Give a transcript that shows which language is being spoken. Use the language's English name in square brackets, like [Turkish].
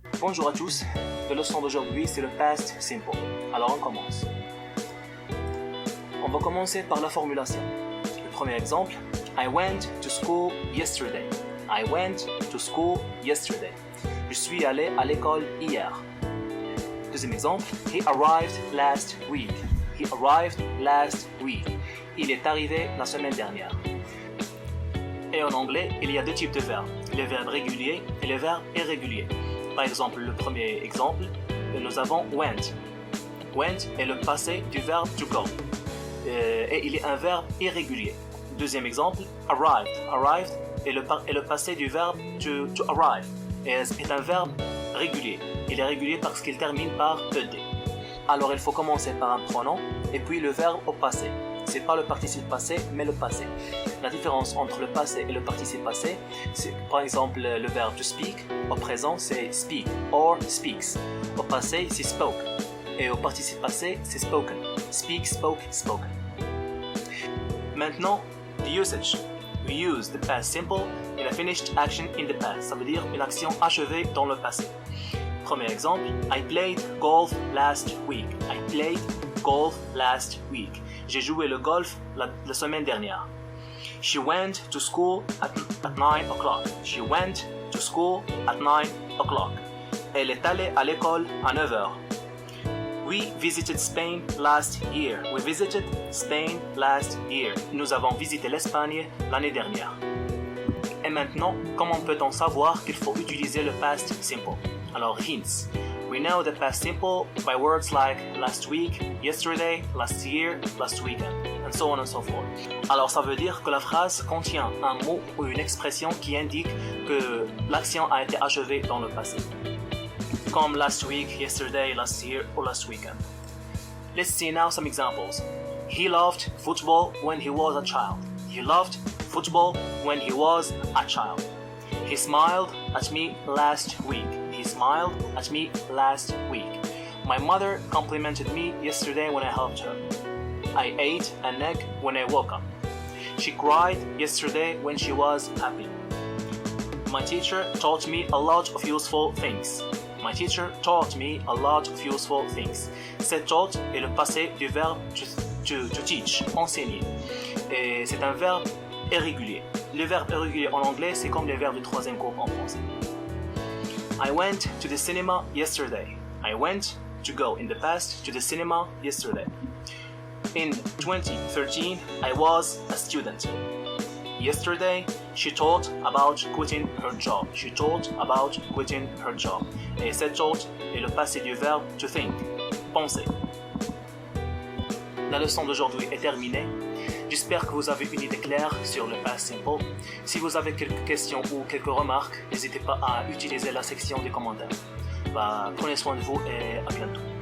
[French] Bonjour à tous, la leçon d'aujourd'hui c'est le past simple. Alors on commence. On va commencer par la formulation. [English] Le premier exemple, I went to school yesterday. I went to school yesterday. [French] Je suis allé à l'école hier. Deuxième exemple, [English] he arrived last week. He arrived last week. [French] Il est arrivé la semaine dernière. Et en anglais, il y a deux types de verbes, les verbes réguliers et les verbes irréguliers. Par exemple, le premier exemple, nous avons went. Went est le passé du verbe to go. Et il est un verbe irrégulier. Deuxième exemple, arrived. Arrived est le passé du verbe to arrive. Et est un verbe régulier. Il est régulier parce qu'il termine par ed. Alors il faut commencer par un pronom et puis le verbe au passé. C'est pas le participe passé, mais le passé. La différence entre le passé et le participe passé, c'est par exemple le verbe to speak. Au présent, c'est speak or speaks. Au passé, c'est spoke. Et au participe passé, c'est spoken. [English] Speak, spoke, spoken. [French] Maintenant, [English] the usage. We use the past simple in a finished action in the past. [French] Ça veut dire une action achevée dans le passé. Premier exemple, [English] I played golf last week. I played golf last week. [French] J'ai joué le golf la semaine dernière. [English] She went to school at 9 o'clock. She went to school at 9 o'clock. [French] Elle est allée à l'école à 9 heures. [English] We visited Spain last year. We visited Spain last year. [French] Nous avons visité l'Espagne l'année dernière. Et maintenant, comment peut-on savoir qu'il faut utiliser le past simple? Alors, [English] hints. We know the past simple by words like last week, yesterday, last year, last weekend, and so on and so forth. [French] Alors ça veut dire que la phrase contient un mot ou une expression qui indique que l'action a été achevée dans le passé. Comme [English] last week, yesterday, last year, or last weekend. Let's see now some examples. He loved football when he was a child. He loved football when he was a child. He smiled at me last week. He smiled at me last week. My mother complimented me yesterday when I helped her. I ate an egg when I woke up. She cried yesterday when she was happy. My teacher taught me a lot of useful things. My teacher taught me a lot of useful things. [French] Cette taught est le passé du verbe to teach, enseigner. Et c'est un verbe irrégulier. Le verbe irrégulier en anglais, c'est comme les verbes du troisième groupe en français. [English] I went to the cinema yesterday. I went to go in the past to the cinema yesterday. In 2013, I was a student. Yesterday, she thought about quitting her job. She thought about quitting her job. [French] Et cette thought est le passé du verbe to think, penser. La leçon d'aujourd'hui est terminée. J'espère que vous avez une idée claire sur le past simple. Si vous avez quelques questions ou quelques remarques, n'hésitez pas à utiliser la section des commentaires. Prenez soin de vous et à bientôt.